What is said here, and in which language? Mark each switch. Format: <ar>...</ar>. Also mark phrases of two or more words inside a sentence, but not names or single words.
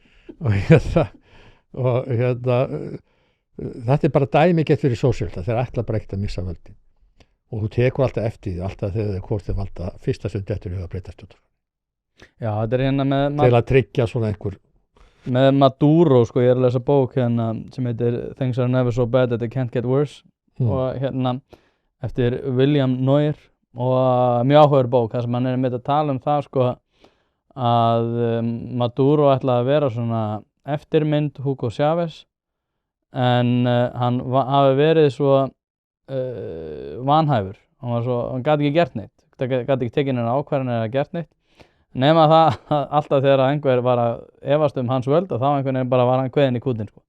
<is>Og þetta er bara dæmi gett fyrir sósíalista. Þeir ætla bara ekkert að missa völdin. Og þú tekur alltaf eftir því, alltaf þegar þeir komst til valda fyrsta stund eftir að breyta stjórnarskrá. Já, þetta er hérna með til að tryggja svona einhver með Maduro, sko, ég er að lesa bók hérna sem heitir Things Are Never So Bad That They Can't Get Worse og hérna eftir William Neuer og mjög áhugaður bók þar sem hann er með að tala um það sko að Maduro ætlaði að vera svona eftirmynd Hugo Chávez en hann hafi verið svo vanhæfur, hann gat ekki gert neitt, gat ekki tekið neina ákvarðanir eða gert neitt nema það alltaf þegar einhver var að efast hans völd og þá einhvern veginn bara var hann kveðinn í kútinn sko.</is>